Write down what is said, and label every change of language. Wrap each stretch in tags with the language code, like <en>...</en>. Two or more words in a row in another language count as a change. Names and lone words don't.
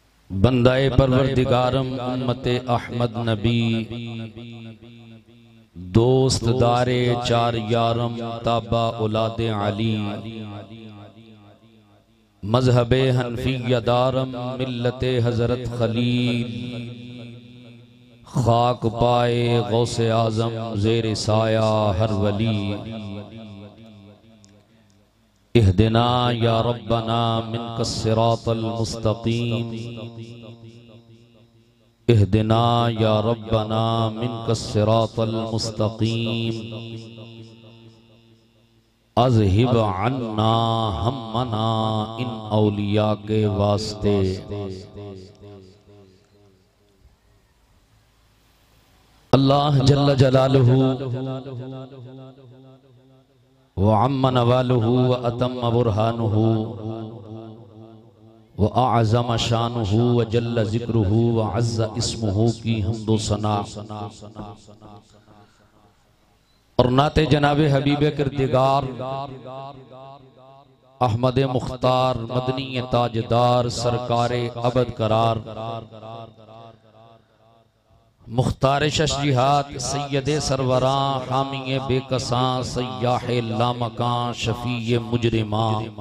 <fa>بنده پروردگارم امت احمد نبی دوست دار چار یارم تابع اولاد علی مذهب حنفیه دارم ملت حضرت خلیل خاک پای غوث اعظم زیر سایه هر ولی</fa> <ar>اهدنا يا ربنا منك الصراط المستقيم اهدنا يا ربنا منك الصراط المستقيم أذهب عنا همنا</ar> <ur>ان اولیا کے واسطے.</ur> <ar>الله جل جلاله وعم نواله وأتم برهانه وأعظم شأنه وجل ذكره وعز اسمه</ar> <ur>کی حمد و ثنا اور نعت جناب حبیب کردگار احمد مختار مدنی تاجدار سرکار ابد قرار مختار شش جہات سید سروراں حامی بیکساں سیاح لامکاں شفیع مجرماں</ur>